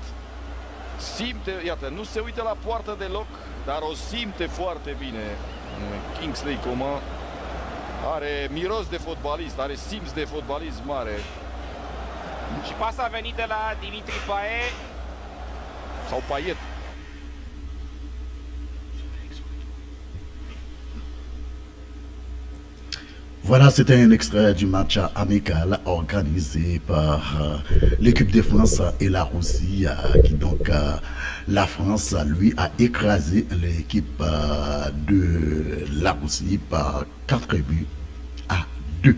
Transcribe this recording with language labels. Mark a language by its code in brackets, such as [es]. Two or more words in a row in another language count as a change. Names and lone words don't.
[ro] Simte, iată, nu se uită la poartă deloc, dar o simte foarte bine. Kingsley Coman are miros de fotbalist, are simț de fotbalist mare. Și pasa a venit de la Dimitri Payet. Sau Payet. [fr] Voilà, c'était un extrait du match amical organisé par l'équipe de France et la Russie, qui donc la France, lui, a écrasé l'équipe de la Russie par 4-2.